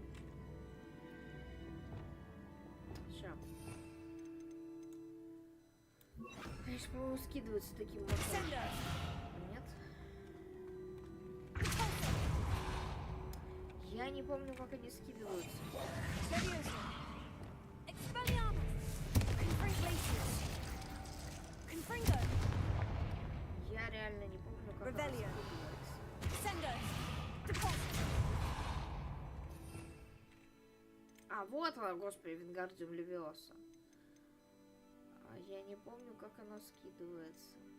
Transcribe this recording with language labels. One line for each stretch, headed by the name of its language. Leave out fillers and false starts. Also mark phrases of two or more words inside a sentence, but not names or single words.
Russian: Сейчас. Они же, по-моему, скидываются таким образом. Нет? Я не помню, как они скидываются. Leviosa. Expelliarmus. Confringations. Confringo. Я реально не помню, как она Revelio. скидывается. Sendo. Deposit. А, вот она, господи, Вингардиум Левиоса. А я не помню, как она скидывается.